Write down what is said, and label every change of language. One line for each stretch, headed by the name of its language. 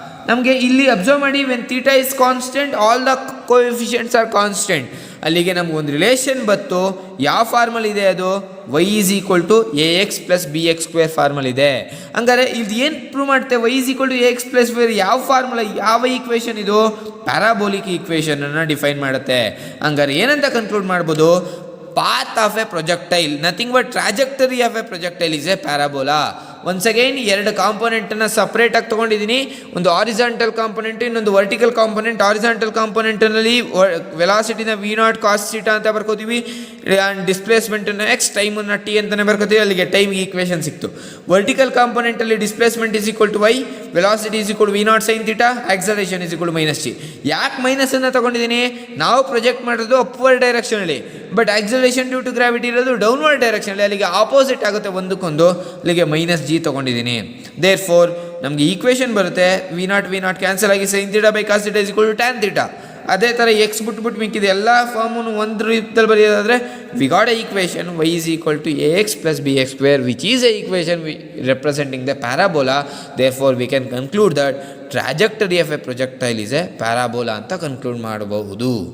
Kannada: ನಮಗೆ ಇಲ್ಲಿ ಅಬ್ಸರ್ವ್ ಮಾಡಿ,
English: When theta is constant all the coefficients are constant.
Kannada: ಅಲ್ಲಿಗೆ ನಮಗೊಂದು ರಿಲೇಷನ್ ಬತ್ತು, ಯಾವ ಫಾರ್ಮಲ್ ಇದೆ ಅದು, Y is equal to A X plus B X square formal ಇದೆ. ಹಂಗಾರೆ ಇದು ಏನು ಪ್ರೂವ್ ಮಾಡುತ್ತೆ, Y is equal to A X plus B, ಯಾವ ಫಾರ್ಮುಲಾ, ಯಾವ ಈಕ್ವೇಷನ್ ಇದು, ಪ್ಯಾರಾಬೋಲಿಕ್ ಈಕ್ವೇಷನನ್ನು ಡಿಫೈನ್ ಮಾಡುತ್ತೆ. ಹಂಗಾರೆ ಏನಂತ ಕನ್ಕ್ಲೂಡ್ ಮಾಡ್ಬೋದು,
English: path of a projectile, nothing but trajectory of a projectile is a parabola.
Kannada: Once again ಎರಡು ಕಾಂಪೊನೆಂಟನ್ನು ಸಪ್ರೇಟಾಗಿ ತೊಗೊಂಡಿದ್ದೀನಿ, ಒಂದು ಹಾರಿಜಾಂಟಲ್ ಕಾಂಪೊನೆಂಟು, ಇನ್ನೊಂದು vertical component. Horizontal ಕಾಂಪೊನೆಂಟಲ್ಲಿ ವೆಲಾಸಿಟಿನ V not cos theta ಅಂತ ಬರ್ಕೋತೀವಿ, ಆ್ಯಂಡ್ ಡಿಸ್ಪ್ಲೇಸ್ಮೆಂಟನ್ನು ಎಕ್ಸ್, ಟೈಮನ್ನು ಟಿ ಅಂತಲೇ ಬರ್ಕೋತೀವಿ. ಅಲ್ಲಿಗೆ ಟೈಮ್ಗೆ ಈಕ್ವೇಷನ್ ಸಿಕ್ತು. Vertical ಕಾಂಪೊನೆಂಟಲ್ಲಿ
English: Displacement is equal to y, velocity is equal v not sine theta, acceleration is equal to minus g.
Kannada: ಯಾಕೆ ಮೈನಸನ್ನು ತೊಗೊಂಡಿದ್ದೀನಿ, ನಾವು ಪ್ರೊಜೆಕ್ಟ್ ಮಾಡೋದು upward ಡೈರೆಕ್ಷನಲ್ಲಿ, but acceleration due to gravity ಇರೋದು ಡೌನ್ವರ್ಡ್ ಡೈರೆಕ್ಷನಲ್ಲಿ, ಅಲ್ಲಿಗೆ ಆಪೋಸಿಟ್ ಆಗುತ್ತೆ ಒಂದಕ್ಕೊಂದು, ಅಲ್ಲಿಗೆ ಮೈನಸ್ ಜಿ ತೊಗೊಂಡಿದ್ದೀನಿ. ದೇರ್ ಫೋರ್ ನಮಗೆ ಈಕ್ವೇಷನ್ ಬರುತ್ತೆ, ವಿ ನಾಟ್ ಕ್ಯಾನ್ಸಲ್ ಆಗಿ sine theta by cos theta is equal to tan theta. ಅದೇ ಥರ ಎಕ್ಸ್ ಬಿಟ್ಬಿಟ್ಟು ಮಿಕ್ಕಿದೆ ಎಲ್ಲ ಫಾರ್ಮನ್ನು ಒಂದು ರೀತಿಯಲ್ಲಿ ಬರೆಯೋದಾದರೆ
English: We got a equation y is equal to ax plus bx square which is a equation representing the parabola. Therefore we can conclude that trajectory of a projectile is a parabola
Kannada: ಅಂತ conclude ಮಾಡಬಹುದು.